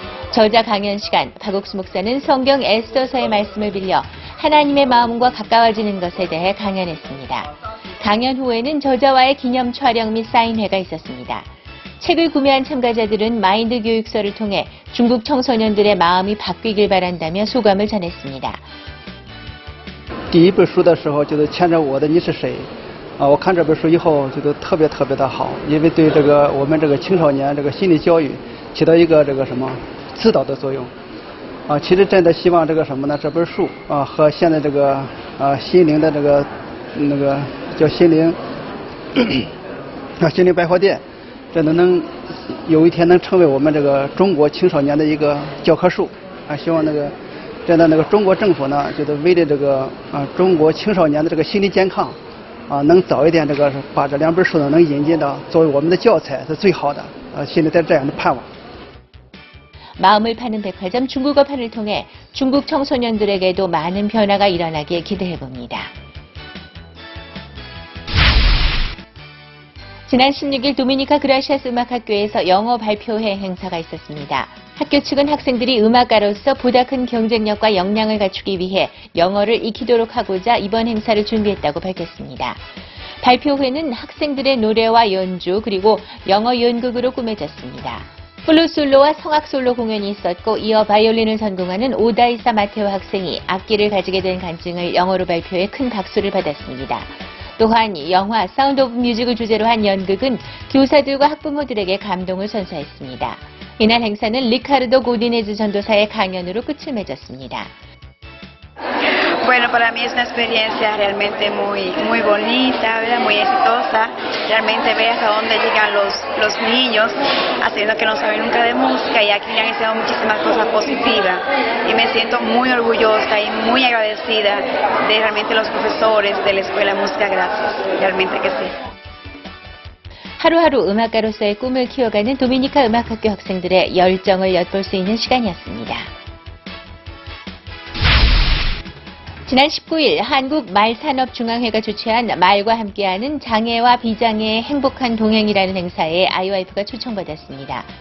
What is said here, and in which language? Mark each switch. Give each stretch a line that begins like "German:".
Korean: 저자 강연 시간, 박옥수 목사는 성경 에스더서의 말씀을 빌려 하나님의 마음과 가까워지는 것에 대해 강연했습니다. 강연 후에는 저자와의 기념 촬영 및 사인회가 있었습니다. 책을 구매한 참가자들은 마인드 교육서를 통해 중국 청소년들의 마음이 바뀌길 바란다며 소감을 전했습니다.
Chinese: 第一本书的时候就是牵着我的你是谁我看这本书以后觉得特别的好，因为对这个我们这个青少年这个心理教育起到一个这个什么指导的作用其实真的希望这个什么呢，这本书和现在这个心灵的这个那个叫心灵心灵百货店真的能有一天能成为我们这个中国青少年的一个教科书希望那个真的那个中国政府呢就是为了这个中国青少年的这个心理健康能早一点这个把这两本书呢能引进到作为我们的教材是最好的现在在这样的盼望
Korean: 마음을 파는 백화점 중국어판을 통해 중국 청소년들에게도 많은 변화가 일어나길 기대해봅니다. 지난 16일 도미니카 그라시아스 음악학교에서 영어 발표회 행사가 있었습니다. 학교 측은 학생들이 음악가로서 보다 큰 경쟁력과 역량을 갖추기 위해 영어를 익히도록 하고자 이번 행사를 준비했다고 밝혔습니다. 발표회는 학생들의 노래와 연주 그리고 영어 연극으로 꾸며졌습니다. 플룻솔로와 성악솔로 공연이 있었고 이어 바이올린을 전공하는 오다이사 마테오 학생이 악기를 가지게 된 간증을 영어로 발표해 큰 박수를 받았습니다. 또한 영화 사운드 오브 뮤직을 주제로 한 연극은 교사들과 학부모들에게 감동을 선사했습니다. 이날 행사는 리카르도 고디네즈 전도사의 강연으로 끝을 맺었습니다.
Spanish: Bueno, para mí es una experiencia realmente muy bonita, ¿verdad? Muy exitosa. Realmente ve hasta dónde llegan los niños, haciendo que no saben nunca de música y aquí le han enseñado muchísimas cosas positivas. Y me siento muy orgullosa y muy agradecida de realmente los profesores de la Escuela de Música. Gracias, realmente que sí.
Korean: 하루하루 음악가로서의 꿈을 키워가는 도미니카 음악학교 학생들의 열정을 엿볼 수 있는 시간이었습니다. 지난 19일 한국말산업중앙회가 주최한 말과 함께하는 장애와 비장애의 행복한 동행이라는 행사에 IYF가 초청받았습니다.